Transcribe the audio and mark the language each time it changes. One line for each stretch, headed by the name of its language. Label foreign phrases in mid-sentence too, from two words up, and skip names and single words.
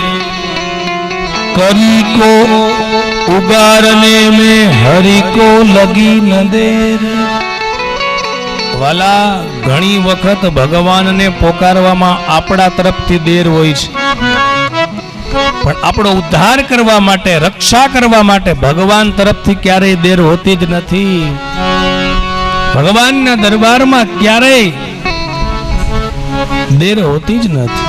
Hindi: करी को उगारने में हरि को लगी न देर.
Gujarati: વાલા, ઘણી વખત ભગવાનને પોકારવામાં આપણા તરફથી દેર હોય છે, પણ આપણો ઉદ્ધાર કરવા માટે, રક્ષા કરવા માટે ભગવાન તરફથી ક્યારેય દેર હોતી જ નથી. ભગવાનના દરબારમાં ક્યારેય દેર હોતી જ નથી.